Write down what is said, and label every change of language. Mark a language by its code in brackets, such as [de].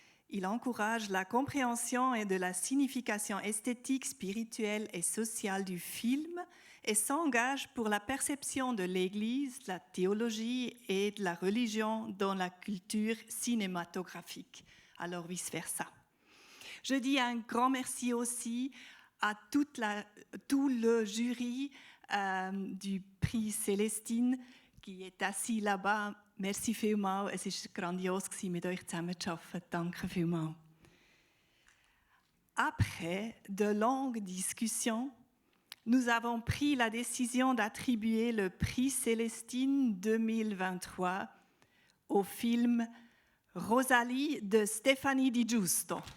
[fr] Il encourage la compréhension et de la signification esthétique, spirituelle et sociale du film et s'engage pour la perception de l'Église, de la théologie et de la religion dans la culture cinématographique. Alors vice-versa. Je dis un grand merci aussi à tout le jury du prix Célestine qui est assis là-bas. Merci vielmals. [de] Es war grandios, mit euch zusammenzuarbeiten. Danke vielmals. [fr] Après de longues discussions, nous avons pris la décision d'attribuer le prix Célestine 2023 au film Rosalie de Stefani Di Giusto.